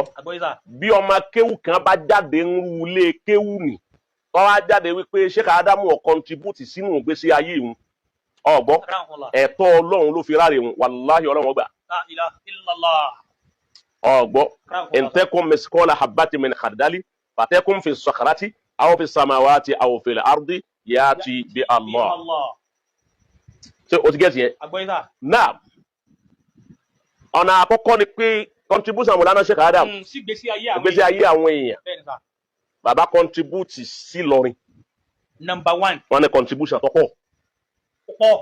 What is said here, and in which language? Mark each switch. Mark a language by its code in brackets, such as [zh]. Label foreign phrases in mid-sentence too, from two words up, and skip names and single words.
[yo] Àgbọ́yé sà. bí ọmọ kéwù kan bá jáde ń ru ilé kéwù nì tó wá jáde wípé Sheikh Adamu ó contribute sínú ìgbésí ayé ìhun ọgbọ [ar] أكرمكم الله. [yo] ẹ̀tọ́ Ọlọ́run ló fi ráre ìhun wàláhì Ọlọ́run gbà [ar] لا إله إلا الله. [yo] ọgbọ [ar] أكرمكم الله. انتكم مثقال حبة من خردل فتكن في الصخرة أو في السماوات أو في الأرض يأتي بالله. [yo] Allah. ṣé o ti gẹ́tì yẹn? Àgbọ́yé sà. Náà ọ̀nà àkọ́kọ́ ni pé contribution Mọ̀lánà Sheikh Adam Sí gbèsè ayé àwọn ìgbésí ayé àwọn èèyàn Bẹ́ẹ̀ni sà. bàbá contribute sí Ìlọrin [en] Number 1. [yo] wọn ní contribution tó pọ̀ Pọ̀.